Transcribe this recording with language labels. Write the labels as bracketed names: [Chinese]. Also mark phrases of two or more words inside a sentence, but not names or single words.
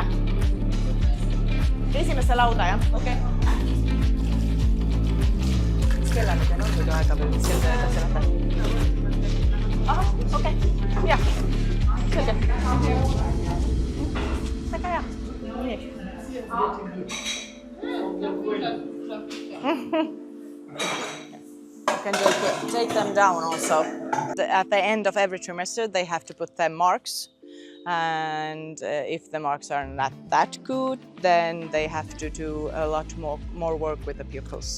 [Estonian] Esimesse lauda, jah? Okei. Mis kellani teil on muidu aega või selge edasi läheb? Ahah, okei. Jah. Selge. Väga hea. Nii. [English] You can just take them down also. At the end of every trimester, they have to put their marks. And if the marks are not that good, then they have to do a lot more work with the pupils.